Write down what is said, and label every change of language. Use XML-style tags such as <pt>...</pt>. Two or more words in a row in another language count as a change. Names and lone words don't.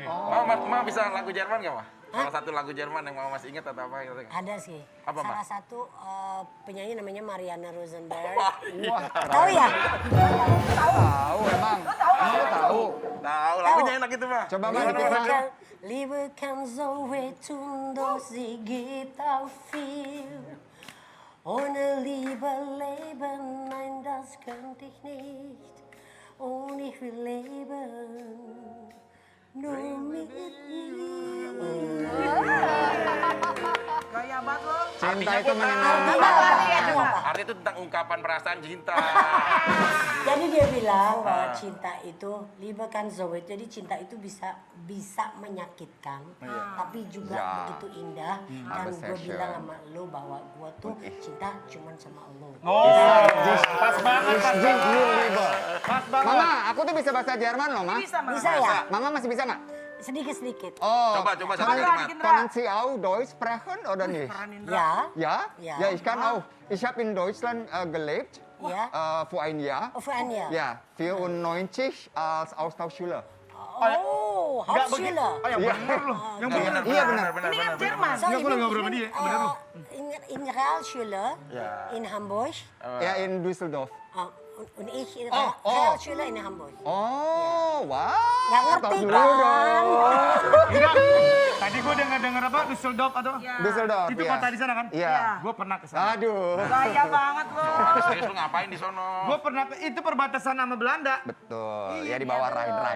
<id>Ma bisa lagu Jerman nggak, Ma? Salah satu lagu Jerman yang Mama masih ingat atau apa? Ada sih. Apa, Ma? Salah satu penyanyi namanya Mariana Rosenberg. Tahu ya? Tahu emang. Kamu tahu. Tahu, lagunya enak itu, Ma. Coba Ma diputar.</id> <de>Liebe kann so wehtun, doch sie gibt auch viel. Ohne Liebe leben, nein, das könnte ich nicht. Und ich will leben, nur mit dir.</de> <id>Gaya banget lo. Cinta itu Artinya menyenangkan. apa? Artinya itu tentang ungkapan perasaan cinta. Jadi dia bilang bahwa cinta itu</id> <de>Liebe kann so weh.</de> <id>Jadi cinta itu bisa menyakitkan, tapi juga Ya. begitu indah. Dan gue Obsession. bilang sama lo bahwa gue tuh cinta cuman sama lo. Oh, pas banget, pas Jing, banget. you label. Pas banget. Mama, aku tuh bisa bahasa Jerman loh, Ma. Bisa, Ma. Bisa ya? Mama masih bisa nggak? Sedikit-sedikit. Oh, Coba satu kalimat.</id> <de>Können Sie auch Deutsch sprechen oder nicht?</de> <id>Ya,</id> <de>Ja? Ja. Ja, ich kann auch. Ich habe in Deutschland gelebt,</de> <id>ya.</id> <de>vor ein Jahr. Of Anya. Ja, 94 als Austauschschüler. Oh, Hauptschüler.</de> <id>Oh, yang bener loh. Yang bener. Iya benar. Ini kan Jerman. So, Enggak, gua lagi ngobrol sama dia. Bener loh.</id> <de>in Realschule in Hamburg. Ja, in Düsseldorf. Und ich in Oh. Realschule in Hamburg. Oh, wow.</de> <id>Nggak ngerti Tahu dulu kan? dong. Enggak. Tadi gue denger apa? Düsseldorf atau? Düsseldorf, Itu iya. kota di sana kan? Iya. Gue pernah ke sana. Aduh. Gaya banget lo. Serius lu ngapain di sono? Gue pernah itu perbatasan sama Belanda. Betul. Ya di bawah Rhine.</id>